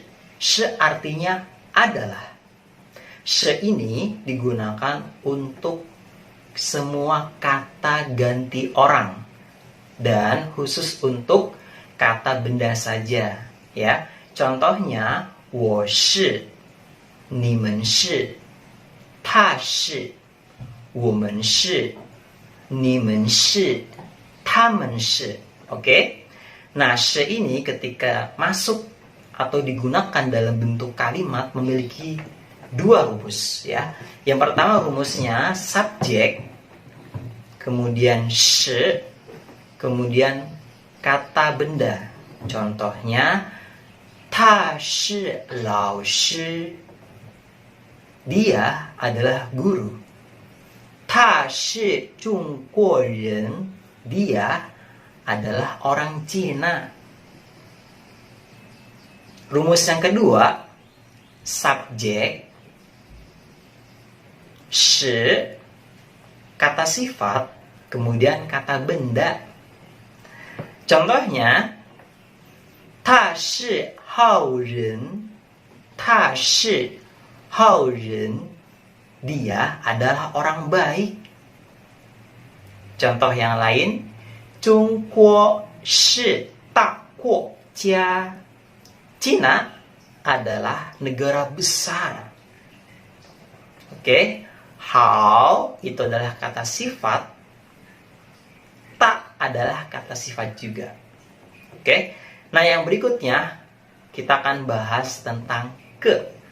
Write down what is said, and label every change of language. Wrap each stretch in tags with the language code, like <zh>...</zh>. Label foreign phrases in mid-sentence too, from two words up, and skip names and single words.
<id>Shi artinya adalah. Shi ini digunakan untuk semua kata ganti orang dan khusus untuk kata benda saja, ya. Contohnya,</id> <zh>我是, 你们是, 他是, 我们是, 你们是, 他们是.</zh> <id>Oke? Nah, shi ini ketika masuk atau digunakan dalam bentuk kalimat memiliki 2 rumus, ya. Yang pertama rumusnya subjek, kemudian shi, kemudian kata benda. Contohnya,</id> <zh>他是老师,</zh> <id>dia adalah guru.</id> <zh>他是中国人,</zh> <id>dia adalah orang Cina. Rumus yang kedua, subjek, shi, kata sifat, kemudian kata benda. Contohnya,</id> <zh>他是好人, 他是好人,</zh> <id>dia adalah orang baik. Contoh yang lain,</id> <zh>中国是大国家,</zh> <id>Cina adalah negara besar. Oke, hao itu adalah kata sifat, adalah kata sifat juga. Oke. Nah, yang berikutnya kita akan bahas tentang ke.</id>